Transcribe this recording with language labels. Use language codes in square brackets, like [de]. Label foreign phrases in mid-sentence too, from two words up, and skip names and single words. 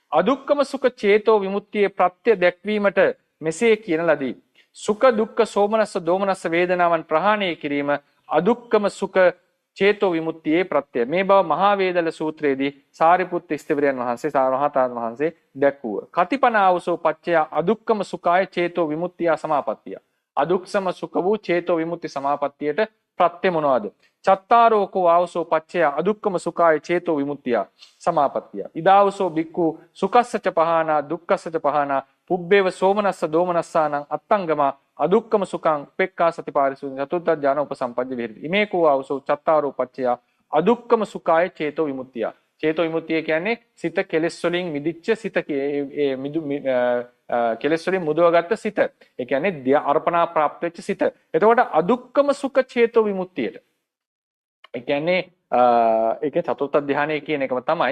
[si] අදුක්කම සුඛ චේතෝ විමුක්තියේ ප්‍රත්‍ය දැක්වීමට මෙසේ කියන ලදී. සුඛ දුක්ඛ සෝමනස්ස දෝමනස්ස වේදනාවන් ප්‍රහාණය කිරීම අදුක්කම සුඛ චේතෝ විමුක්තියේ ප්‍රත්‍යය. මේ බව මහා වේදල සූත්‍රයේදී සාරිපුත්ත ස්ථවිරයන් වහන්සේ සාරහතාන් වහන්සේ දැක්වුව. [pi] කතිපනාවසෝ පච්චය අදුක්කම සුඛාය චේතෝ විමුක්තිය සමාපත්තිය. [si] අදුක්සම සුඛ වූ චේතෝ විමුක්ති සමාපත්තියට ප්‍රත්‍ය මොනවාද? [pi] චත්තාරෝකෝ ආවසෝ පච්චය අදුක්කම සුඛාය චේතෝ විමුක්තිය සමාපත්තිය. ඉදාවසෝ බික්ඛු සුඛස්සච පහනා දුක්ඛස්සච පහනා පුබ්බේව සෝමනස්ස දෝමනස්සානං අත්තංගම අදුක්කම සුඛං උපේක්ඛා සතිපාරිසුද්ධි චතුත්ථ ඥාන උපසම්පජ්ජ විහෙරති. ඉමේකෝ ආවසෝ චත්තාරෝ පච්චය අදුක්කම සුඛාය චේතෝ විමුක්තිය. [si] චේතෝ විමුක්තිය කියන්නේ සිත කෙලෙස් වලින් මිදිච්ච සිත කෙලෙස් වලින් මුදවගත්ත සිත. ඒ කියන්නේ අර්පණා ප්‍රාප්ත වෙච්ච සිත. එතකොට අදුක්කම සුඛ චේතෝ විමුක්තියට. ඒ කියන්නේ ඒකේ චතුර්ථ ධානය කියන එකම තමයි.